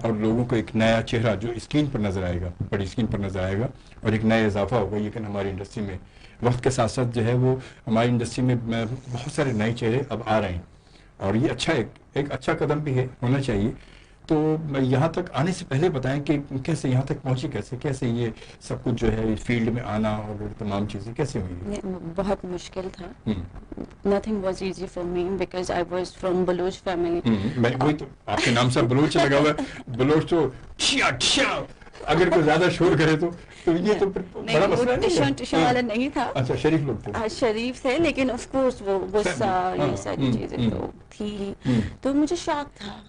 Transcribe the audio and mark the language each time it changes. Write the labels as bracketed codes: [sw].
[ur] اور لوگوں کو ایک نیا چہرہ جو اسکرین پر نظر آئے گا، بڑی اسکرین پر نظر آئے گا، اور ایک نیا اضافہ ہوگا، لیکن ہماری انڈسٹری میں وقت کے ساتھ ساتھ جو ہے وہ ہماری انڈسٹری میں بہت سارے نئے چہرے اب آ رہے ہیں، اور یہ اچھا ایک اچھا قدم بھی ہے، ہونا چاہیے۔ تو یہاں تک آنے سے پہلے بتائیں کہ کیسے یہاں تک پہنچی، کیسے یہ سب کچھ جو ہے فیلڈ میں آنا اور تمام چیزیں کیسے ہوئی؟ بہت مشکل تھا۔ [en] Nothing was easy for me because I was from Baloch family۔ [ur] میں وہی تو آپ کے نام سے بلوچ لگا ہوا ہے، بلوچ تو ٹھیا ٹھیا اگر کوئی زیادہ شور کرے تو یہ تو بڑا مسئلہ نہیں، ٹشن والا نہیں تھا۔ اچھا شریف لوگ تھے؟ شریف تھے، لیکن آف کورس وہ غصہ یہ ساری چیزیں تو تھی، تو مجھے شوق تھا،